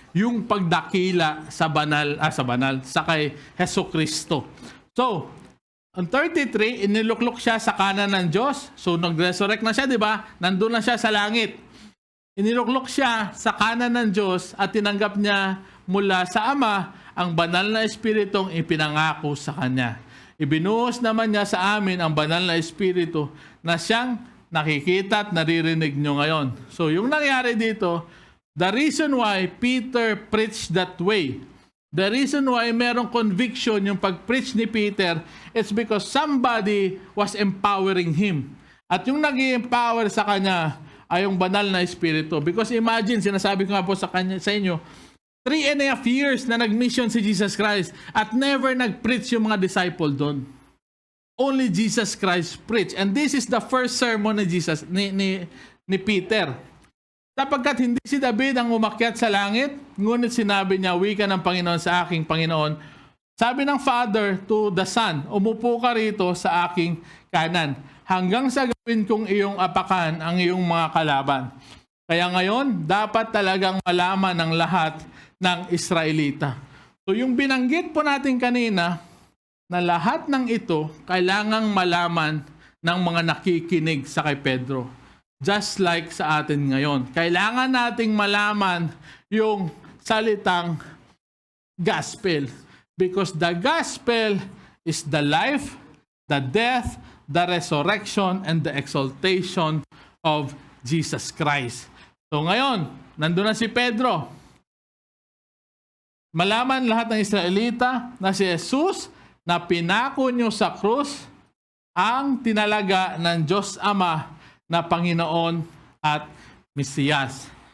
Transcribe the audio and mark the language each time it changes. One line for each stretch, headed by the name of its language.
Filipino: Yung pagdakila sa sa kay Hesukristo. So, on 33, iniluklok siya sa kanan ng Diyos. So, nag-resurrect na siya, di ba? Nandun na siya sa langit. Iniluklok siya sa kanan ng Diyos at tinanggap niya mula sa Ama ang banal na Espiritong ipinangako sa Kanya. Ibinuhos naman niya sa amin ang banal na Espiritu na siyang nakikita at naririnig nyo ngayon.
English: So,
Filipino: yung nangyari dito,
English: the reason why Peter preached that way, the reason why
Filipino: merong conviction yung pag-preach ni
English: Peter, it's because somebody was empowering him.
Filipino: At yung nag-empower sa kanya ay yung banal na Espiritu. Because imagine, sinasabi ko nga po sa inyo, 3.5 years na nag-mission si Jesus Christ at never nag-preach yung mga disciple doon.
English: Only Jesus Christ preached. And this is the first sermon ni Peter.
Filipino: Sapagkat hindi si David ang umakyat sa langit, ngunit sinabi niya, wika ng Panginoon sa aking Panginoon. Sabi ng Father
English: to the Son,
Filipino: umupo ka rito sa aking kanan, hanggang sa gawin kong iyong apakan ang iyong mga kalaban. Kaya ngayon, dapat talagang malaman ng lahat ng Israelita. So yung binanggit po natin kanina, na lahat ng ito, kailangang malaman ng mga nakikinig sa kay Pedro. Just like sa atin ngayon. Kailangan nating malaman yung salitang gospel.
English: Because the gospel is the life, the death, the resurrection, and the exaltation of Jesus Christ.
Filipino: So ngayon, nandun na si Pedro. Malaman lahat ng Israelita na si Jesus na pinako nyo sa krus ang tinalaga ng Diyos Ama na Panginoon at Mesiyas.